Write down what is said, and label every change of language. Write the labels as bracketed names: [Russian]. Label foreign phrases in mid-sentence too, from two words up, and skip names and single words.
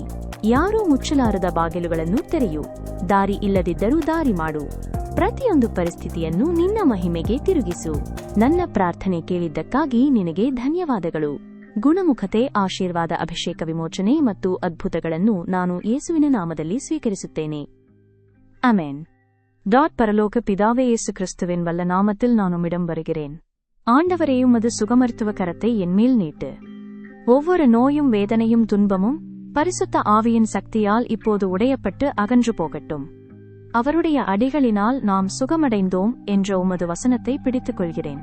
[Kannada] ಯಾರೂ ಮುಚ್ಚಲಾರದ ಬಾಗಿಲುಗಳನ್ನು ತೆರೆಯು. ದಾರಿ ಇಲ್ಲದಿದ್ದರೂ ದಾರಿ ಮಾಡು. ಪ್ರತಿಯೊಂದು ಪರಿಸ್ಥಿತಿಯನ್ನು ನಿನ್ನ ಮಹಿಮೆಗೆ ತಿರುಗಿಸು. ನನ್ನ ಪ್ರಾರ್ಥನೆ ಕೇಳಿದ್ದಕ್ಕಾಗಿ ನಿನಗೆ ಧನ್ಯವಾದಗಳು. ಗುಣಮುಖತೆ, ಆಶೀರ್ವಾದ, ಅಭಿಷೇಕ, ವಿಮೋಚನೆ ಮತ್ತು ಅದ್ಭುತಗಳನ್ನು ನಾನು ಯೇಸುವಿನ ನಾಮದಲ್ಲಿ ಸ್ವೀಕರಿಸುತ್ತೇನೆ. ಅಮೆನ್. [Tamil] பரலோக பிதாவே, இயேசு கிறிஸ்துவின் வல்ல நாமத்தில் நான் உம்மிடம் வருகிறேன். ஆண்டவரே, உமது சுகமருத்துவ கரத்தை என்மேல் நீட்டு. ஒவ்வொரு நோயும், வேதனையும், துன்பமும் பரிசுத்த ஆவியின் சக்தியால் இப்போது உடையப்பட்டு அகன்று போகட்டும். அவருடைய அடிகளினால் நாம் சுகமடைந்தோம் என்ற உமது வசனத்தை பிடித்துக் கொள்கிறேன்.